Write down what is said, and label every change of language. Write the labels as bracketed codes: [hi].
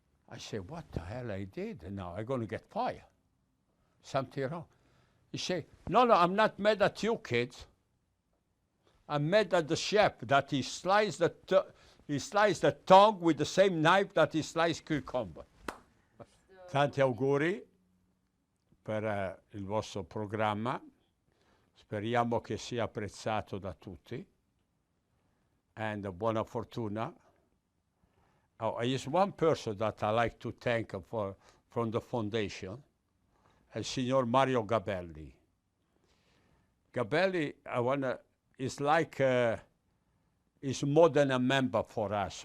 [en] I said, what the hell I did? And now I'm going to get fired. Something wrong. He said, no, I'm not mad at you, kids. I'm mad at the chef that he sliced the tongue with the same knife that he sliced cucumber. [it] Tanti auguri per il vostro programma. Speriamo che sia apprezzato da tutti. And buona fortuna. [en] Oh, there's one person that I like to thank from the foundation, el signor Mario Gabelli. Gabelli, is like, is more than a member for us.